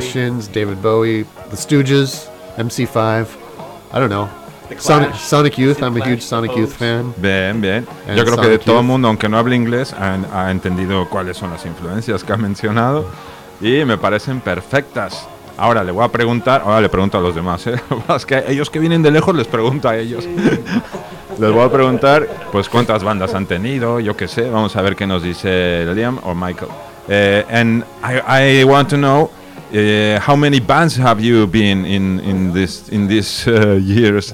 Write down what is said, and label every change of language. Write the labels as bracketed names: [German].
[English] The Shins, David Bowie, The Stooges, MC5, I don't know. Sonic Youth, I'm a huge Sonic Youth fan. [Spanish] Bien, bien. Yo creo que de todo el mundo, aunque no hable inglés, ha entendido cuáles son las influencias que ha mencionado. Y me parecen perfectas. Ahora le voy a preguntar, ahora le pregunto a los demás, es que ellos que vienen de lejos les pregunto a ellos. Sí. Les voy a preguntar, pues cuántas bandas han tenido, yo qué sé, vamos a ver qué nos dice Liam o Michael. [English] And I want to know how many bands have you been in these years?